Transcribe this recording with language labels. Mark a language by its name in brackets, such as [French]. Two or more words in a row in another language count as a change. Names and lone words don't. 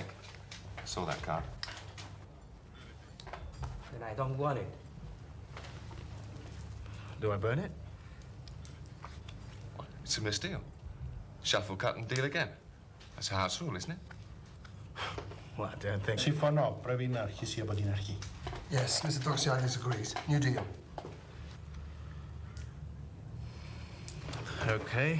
[English] Saw that card. Then I don't want it. Do I burn it? It's a misdeal. Shuffle, cut, and deal again. That's a house rule, isn't it? Well, I don't think... [Greek] Συμφωνώ. Πρέπει να αρχίσει από την αρχή. [English] Yes, Mr. Doxiadis agrees. New deal. Okay.